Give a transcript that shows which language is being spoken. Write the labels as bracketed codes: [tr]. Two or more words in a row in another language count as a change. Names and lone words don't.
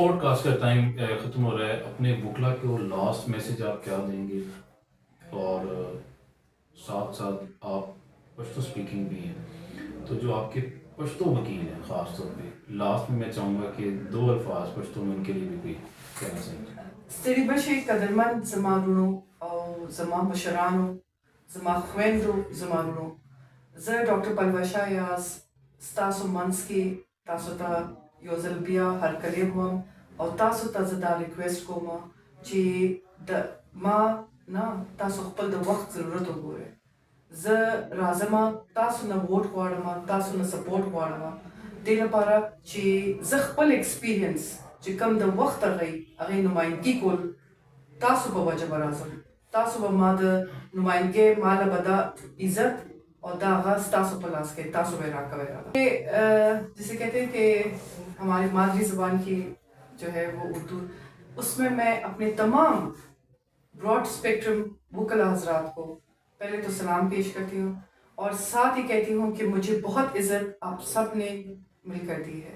[ur] پوڈ کاسٹ کا ٹائم ختم ہو رہا ہے. اپنے وکلا کو [en] last message [ur] آپ کیا دیں گے؟ اور ساتھ ساتھ آپ پشتو اسپیکنگ بھی ہیں, تو جو آپ کے پشتو وکیل ہیں خاص طور پہ, لاسٹ میں چاہوں گا کہ 2 الفاظ پشتو میں ان کے لیے بھی کوئی کہنا چاہیں گے. [ps] ستړي بشئ قدرمند زما وروڼو او زما مشرانو, زما خویندو, زما وروڼو, زه ډاکټر پلوشه یاز ستاسو منځ کې تاسو ته یو ځل بیا هرکلی وم او تاسو ته زه دا ریکویسټ کوم چې د ما نه تاسو خپل د وخت ضرورت وګورئ. زه راځم تاسو نه ووټ غواړم, تاسو نه سپورټ غواړم دې لپاره چې زه خپل ایکسپیرینس چې کوم د وخت هغې نمایندګي کول تاسو په وجه به راځم. تاسو به ما د نمایندګۍ ما له به دا عزت اور دا هغه ستاسو په لاس کې تاسو به راکوئ. [ur] جسے کہتے ہیں کہ ہماری مادری زبان کی جو ہے وہ اردو, اس میں میں اپنے تمام [en] broad spectrum [ur] وکلا حضرات کو پہلے تو سلام پیش کرتی ہوں, اور ساتھ ہی کہتی ہوں کہ مجھے بہت عزت آپ سب نے مل کر دی ہے.